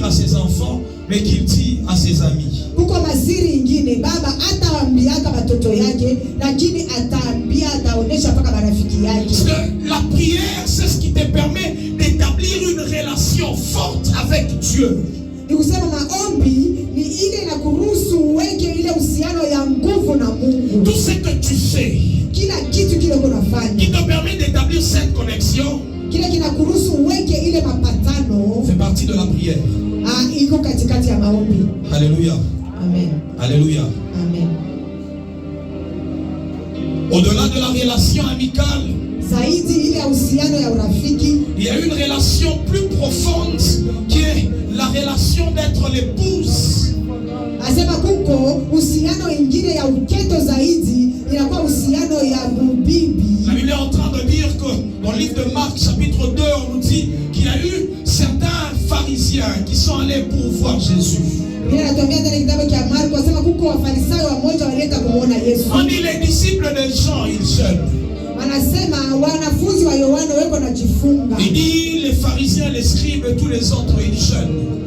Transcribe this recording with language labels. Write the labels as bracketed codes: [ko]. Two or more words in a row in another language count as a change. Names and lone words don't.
[fr] ses enfants, mais qu'il dit à ses amis. [sw] Kuko masiri ingine baba ataambiaka watoto yake, lakini ataambia ataonesha paka marafiki yake. [fr] Parce que la prière, c'est ce qui te permet d'établir une relation forte avec Dieu. [sw] Ni kusema maombi ni ile na kuruhusu uweke ile uhusiano ya nguvu na Mungu. [fr] Tout ce que tu fais, [sw] kila kitu kile unafanya, [fr] qui te permet d'établir cette connexion, [sw] kile kinakuruhusu uweke ile mapatano, [fr] fait partie de la prière. [sw] Iko katikati ya maombi. [fr] Alléluia. Amen. Alléluia. Amen. Au-delà de la relation amicale, [sw] zaidi ile uhusiano ya urafiki, [fr] il y a une relation plus profonde qui est la relation d'être l'épouse. [sw] Asema kuko uhusiano ingine ya uketo zaidi, inakuwa uhusiano ya bibi. [fr] La Bible est en train de dire que dans le livre de Marc chapitre 2, on nous dit qu'il y a eu certains pharisiens qui sont allés pour voir Jésus. On dit les disciples de Jean, ils jeûnent. Il dit les pharisiens, les scribes et tous les autres, ils jeûnent.